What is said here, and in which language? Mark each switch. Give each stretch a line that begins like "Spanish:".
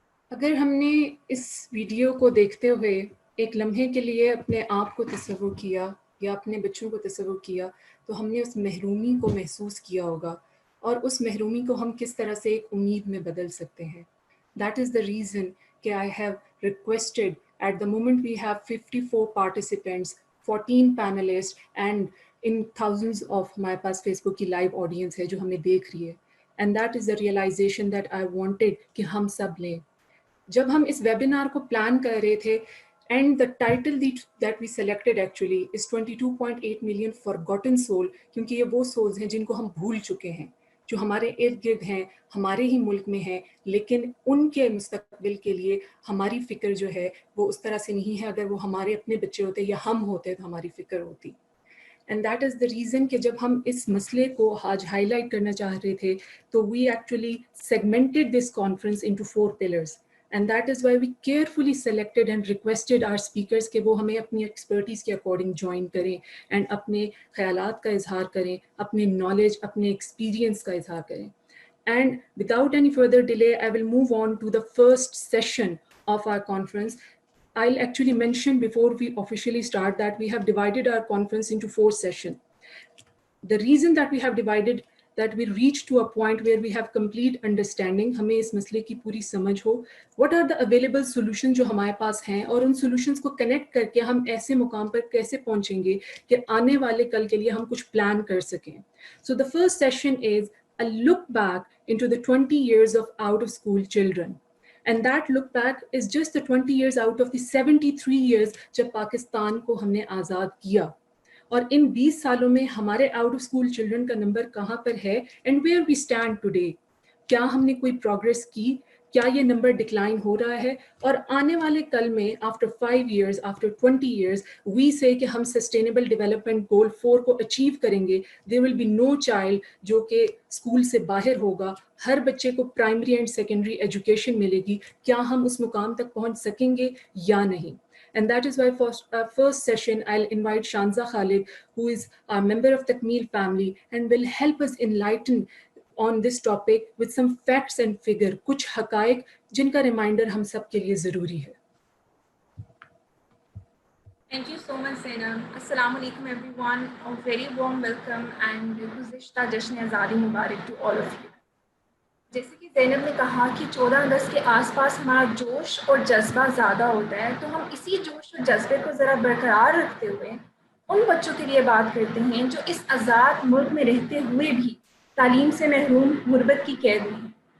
Urdu: اگر ہم نے اس ویڈیو کو دیکھتے ہوئے ایک لمحے کے لیے اپنے آپ کو تصور کیا یا اپنے بچوں کو تصور کیا تو ہم نے اس محرومی کو محسوس کیا ہوگا, اور اس محرومی کو ہم کس طرح سے ایک امید میں بدل سکتے ہیں.
English: that is the reason کہ I have requested, at the moment we have 54 participants, 14 panelists and in thousands of
Urdu: ہمارے پاس فیس بک کی لائیو آڈینس ہے جو ہمیں دیکھ رہی ہے.
English: And that is the realization that I wanted
Urdu: کہ ہم سب لیں. جب ہم اس ویبینار کو پلان کر رہے تھے,
English: and the title that we selected actually is 22.8 million forgotten soul,
Urdu: کیونکہ یہ وہ سولز ہیں جن کو ہم بھول چکے ہیں, جو ہمارے ارد گرد ہیں, ہمارے ہی ملک میں ہیں, لیکن ان کے مستقبل کے لیے ہماری فکر جو ہے وہ اس طرح سے نہیں ہے. اگر وہ ہمارے اپنے بچے ہوتے یا ہم ہوتے تو ہماری فکر ہوتی.
English: and that is the reason
Urdu: کہ جب ہم اس مسئلے کو آج ہائی لائٹ کرنا چاہ رہے تھے تو
English: We actually segmented this conference into 4 pillars. And that is why we carefully selected and requested our speakers
Urdu: کہ وہ ہمیں اپنی ایکسپرٹیز کے اکارڈنگ جوائن کریں اینڈ اپنے خیالات کا اظہار کریں, اپنے نالج, اپنے ایکسپیرینس کا اظہار کریں.
English: And without any further delay, I will move on to the first session of our conference. I'll actually mention before we officially start that we have divided our conference into 4 sessions. The reason that we have divided, that we reach to a point where we have complete understanding,
Urdu: ہمیں اس مسئلے کی پوری سمجھ ہو,
English: what are the available solutions
Urdu: جو ہمارے پاس ہیں, اور ان solutions کو کنیکٹ کر کے ہم ایسے مقام پر کیسے پہنچیں گے کہ آنے والے کل کے لیے ہم کچھ پلان کر سکیں.
English: So the first session is a look back into the 20 years of out of school children. And that look back is just the 20 years out of the 73 years
Urdu: جب پاکستان کو ہم نے آزاد کیا. اور ان 20 سالوں میں ہمارے آؤٹ آف اسکول چلڈرن کا نمبر کہاں پر ہے,
English: And where we stand today.
Urdu: کیا ہم نے کوئی پروگرس کی, کیا یہ نمبر ڈکلائن ہو رہا ہے, اور آنے والے کل میں
English: after 5 years, after 20 years, we say
Urdu: کہ ہم سسٹینیبل ڈیولپمنٹ گول 4 کو اچیو کریں گے.
English: there will be no child
Urdu: جو کہ اسکول سے باہر ہوگا, ہر بچے کو پرائمری اینڈ سیکنڈری ایجوکیشن ملے گی. کیا ہم اس مقام تک پہنچ سکیں گے یا نہیں؟
English: And that is why for our first session, I'll invite Shanza Khalid, who is a member of Takmeel family and will help us enlighten on this topic with some facts and figure,
Urdu: kuch haqaiq, jin ka reminder hum sab ke liye zaruri hai.
English: Thank you so much, Zainab. Assalamu alaikum everyone. A very warm welcome and
Urdu: Guzishta Jashn Azadi Mubarak
English: to all of you.
Urdu: جیسے کہ زینب نے کہا کہ 14 اگست کے آس پاس ہمارا جوش اور جذبہ زیادہ ہوتا ہے, تو ہم اسی جوش اور جذبے کو ذرا برقرار رکھتے ہوئے ان بچوں کے لیے بات کرتے ہیں جو اس آزاد ملک میں رہتے ہوئے بھی تعلیم سے محروم غربت کی قید میں ہیں.